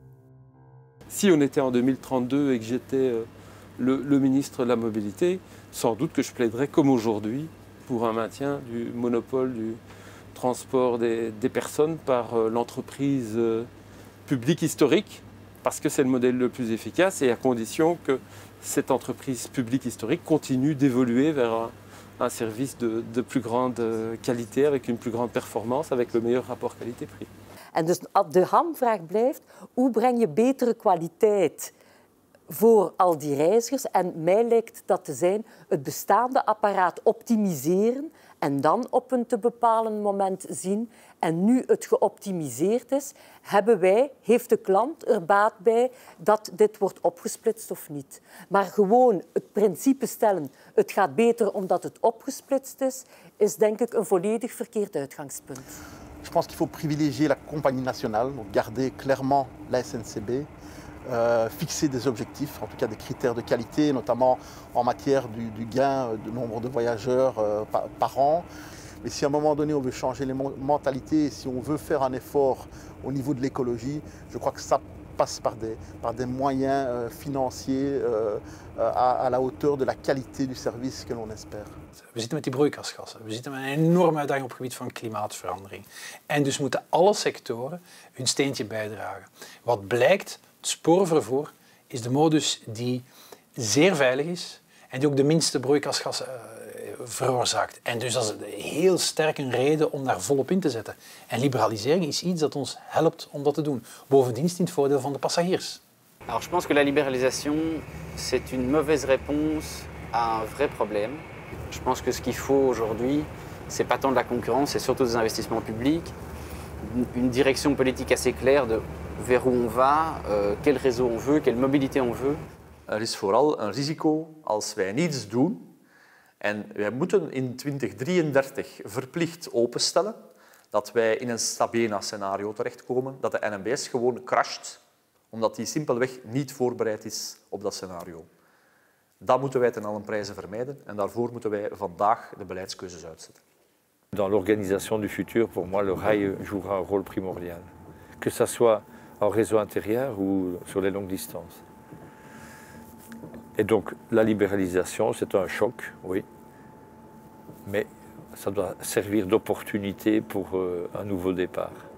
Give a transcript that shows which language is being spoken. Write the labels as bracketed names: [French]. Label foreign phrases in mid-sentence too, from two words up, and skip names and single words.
[French] Si on était en 2032 et que j'étais le ministre de la Mobilité, sans doute que je plaiderais comme aujourd'hui pour un maintien du monopole du transport des personnes par l'entreprise publique historique, parce que c'est le modèle le plus efficace et à condition que cette entreprise publique historique continue d'évoluer vers un service de plus grande qualité, avec une plus grande performance, avec le meilleur rapport qualité-prix. [Dutch] En dus de hamvraag blijft, hoe breng je betere kwaliteit voor al die reizigers? En mij lijkt dat te zijn het bestaande apparaat optimiseren en dan op een te bepalen moment zien. En nu het geoptimiseerd is, heeft de klant er baat bij dat dit wordt opgesplitst of niet. Maar gewoon het principe stellen, het gaat beter omdat het opgesplitst is denk ik een volledig verkeerd uitgangspunt. [French] Je pense qu'il faut privilégier la compagnie nationale, donc garder clairement la SNCB, fixer des objectifs, en tout cas des critères de qualité, notamment en matière du gain de nombre de voyageurs par an. Mais si à un moment donné on veut changer les mentalités, si on veut faire un effort au niveau de l'écologie, je crois que ça passe par des moyens financiers à la hauteur de la qualité du service que l'on espère. [Dutch] We zitten met die broeikasgassen. We zitten met een enorme uitdaging op het gebied van klimaatverandering. En dus moeten alle sectoren hun steentje bijdragen. Wat blijkt, het spoorvervoer is de modus die zeer veilig is en die ook de minste broeikasgassen veroorzaakt. En dus dat is heel sterk een reden om daar volop in te zetten. En liberalisering is iets dat ons helpt om dat te doen. Bovendien is het in het voordeel van de passagiers. [French] Alors je pense que la libéralisation, c'est une mauvaise réponse à un vrai problème. Je pense que ce qu'il faut aujourd'hui, c'est pas tant de la concurrence, c'est surtout des investissements publics, une direction politique assez claire de vers où on va, quel réseau on veut, quelle mobilité on veut. [Dutch] Er is vooral een risico als wij niets doen. En wij moeten in 2033 verplicht openstellen dat wij in een Sabena-scenario terechtkomen, dat de NMBS gewoon crasht, omdat die simpelweg niet voorbereid is op dat scenario. Dat moeten wij ten allen prijze vermijden en daarvoor moeten wij vandaag de beleidskeuzes uitzetten. [French] Dans l'organisation du futur, pour moi, le rail jouera un rôle primordial. Que ce soit en réseau intérieur ou sur les longues distances. Et donc, la libéralisation, c'est un choc, oui. Mais ça doit servir d'opportunité pour un nouveau départ.